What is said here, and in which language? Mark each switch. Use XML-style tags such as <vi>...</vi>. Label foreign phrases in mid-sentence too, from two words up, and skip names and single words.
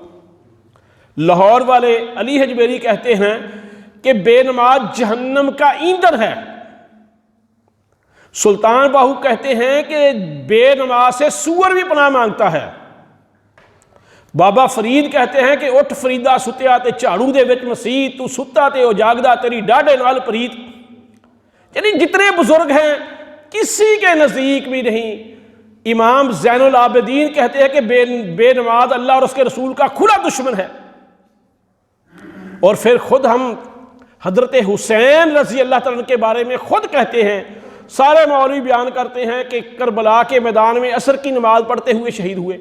<ur>لاہور والے علی حجویری کہتے ہیں کہ بے نماز جہنم کا ایندھن ہے۔ سلطان باہو کہتے ہیں کہ بے نماز سے سور بھی پناہ مانگتا ہے۔ بابا فرید کہتے ہیں کہ</ur> <pa>اٹھ فریدا ستیا تے جھاڑو دے وچ مسیح، تو ستا تے او جاگدا تیری ڈاڈے نال پریت۔</pa> <ur>یعنی جتنے بزرگ ہیں کسی کے نزدیک بھی نہیں۔ امام زین العابدین کہتے ہیں کہ بے نماز اللہ اور اس کے رسول کا کھلا دشمن ہے۔ اور پھر خود ہم حضرت حسین رضی اللہ تعالیٰ کے بارے میں خود کہتے ہیں، سارے مولوی بیان کرتے ہیں کہ کربلا کے میدان میں عصر کی نماز پڑھتے ہوئے شہید ہوئے۔</ur>